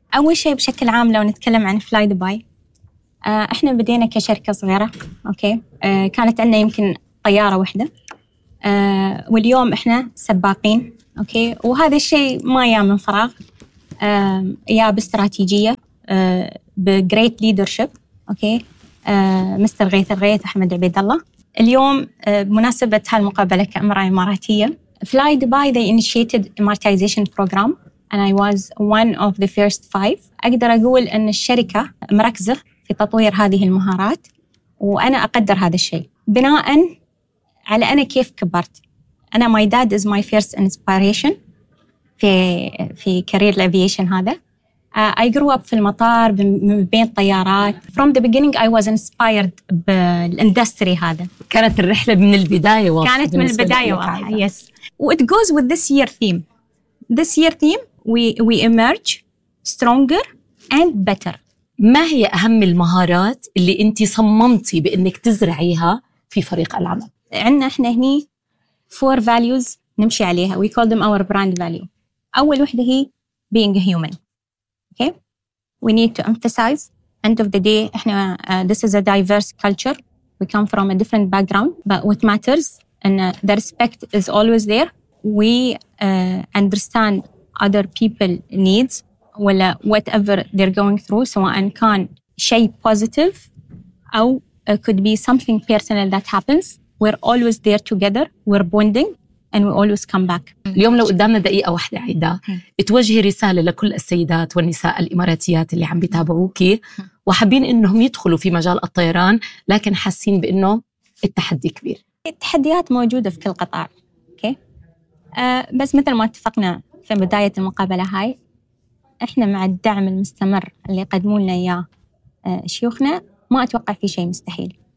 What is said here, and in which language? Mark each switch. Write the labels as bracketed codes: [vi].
[ar] أول شيء بشكل عام لو نتكلم عن فلاي دبي، إحنا بدينا كشركة صغيرة، أوكي؟ كانت عندنا يمكن طيارة واحدة، واليوم إحنا سباقين، أوكي؟ وهذا الشيء ما جاء من فراغ، يا باستراتيجية بجريت ليدرشيب، أوكي؟ مستر غيث الغيث أحمد عبيد الله. اليوم بمناسبة هالمقابلة كأمرأة إماراتية، [en] Fly Dubai they initiated amortization program and I was one of the first five. [ar] أقدر أقول أن الشركة مركزة في تطوير هذه المهارات وأنا أقدر هذا الشيء بناء على أنا كيف كبرت. [en] أنا my dad is my first inspiration [ar] في كارير الأفياشن هذا. [en] I grew up [ar] في المطار بين طيارات. [en] From the beginning I was inspired بالإندستري هذا. [ar] كانت الرحلة من البداية واضحة. كانت من البداية واضحة. Yes. [en] It goes with this year theme. This year theme we emerge stronger and better. [ar] ما هي أهم المهارات اللي أنت صممتي بأنك تزرعيها في فريق العمل؟ عندنا إحنا هني four values نمشي عليها. [en] We call them our brand value. [ar] أول واحدة هي [en] being a human. Okay, we need to emphasize. End of the day, إحنا this is a diverse culture. We come from a different background, but what matters and the respect is always there. We understand other people needs ولا whatever they're going through. [ar] سواء كان شيء [en] positive أو could be something personal that happens. We're always there together. We're bonding. And we always come back. [ar] اليوم لو قدامنا دقيقة واحدة عيدة توجهي رسالة لكل السيدات والنساء الإماراتيات اللي عم بيتابعوكي وحابين إنهم يدخلوا في مجال الطيران لكن حاسين بإنه التحدي كبير. التحديات موجودة في كل قطاع، okay. بس مثل ما اتفقنا في بداية المقابلة هاي، إحنا مع الدعم المستمر اللي قدمونا إياه شيوخنا ما أتوقع في شيء مستحيل.